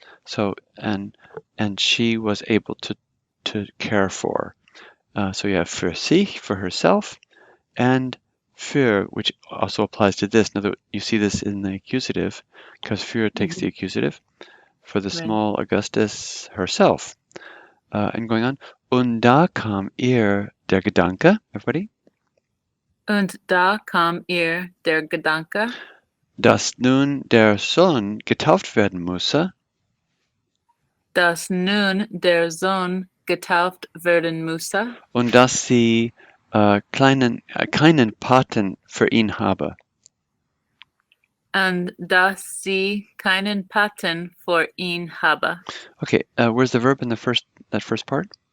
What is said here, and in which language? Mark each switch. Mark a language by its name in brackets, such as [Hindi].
[English] So and she was able to care for. So you have [German] für sich, [English] for herself, and für, which also applies to this. Now you see this in the accusative, because für takes the accusative. For the small Augustus herself. And going on. [German] Und da kam ihr der Gedanke, [English] everybody? [German] Und da kam ihr der Gedanke, dass nun der Sohn getauft werden müsse. Dass nun der Sohn getauft werden müsse. Und dass sie keinen Paten für ihn habe. And dass sie keinen Paten für ihn habe. [English] Okay, where's the verb in that first part?